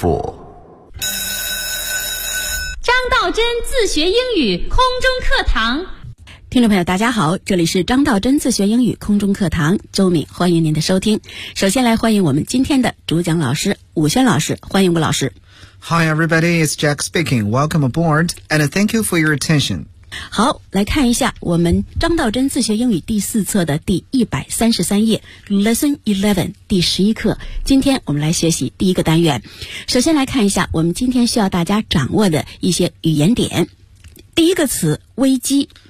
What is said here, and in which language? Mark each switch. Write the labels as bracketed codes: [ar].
[zh] 张道真自学英语空中课堂。听众朋友大家好，这里是张道真自学英语空中课堂，周敏欢迎您的收听。首先来欢迎我们今天的主讲老师武轩老师，欢迎武老师。 [en] Hi everybody, it's Jack speaking. Welcome aboard and thank you for your attention. [zh] 好，来看一下我们张道真自学英语第四册的第133页 Lesson 11第11课，今天我们来学习第一个单元。首先来看一下我们今天需要大家掌握的一些语言点。第一个词，危机。